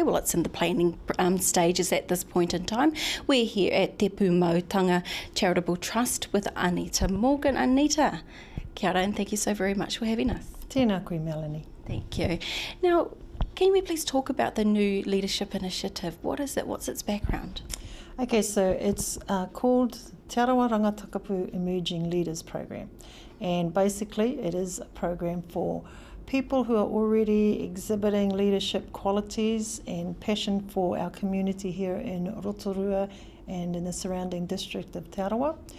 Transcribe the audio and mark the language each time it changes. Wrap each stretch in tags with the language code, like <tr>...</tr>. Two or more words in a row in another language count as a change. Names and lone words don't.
<en>Well, it's in the planning stages at this point in time. We're here at Te Pūmautanga Charitable Trust with Anita Morgan. Anita,</en> <mi>kia ora,</mi> <en>and thank you so very much for having us.</en> <mi>Tēnā koe, Melanie.</mi> <en>Thank you. Now, can we please talk about the new leadership initiative? What is it? What's its background? Okay, so it's called Te Arawa Rangatakapu Emerging Leaders Program. And basically it is a program for people who are already exhibiting leadership qualities and passion for our community here in Rotorua and in the surrounding district of Te Arawa.</en>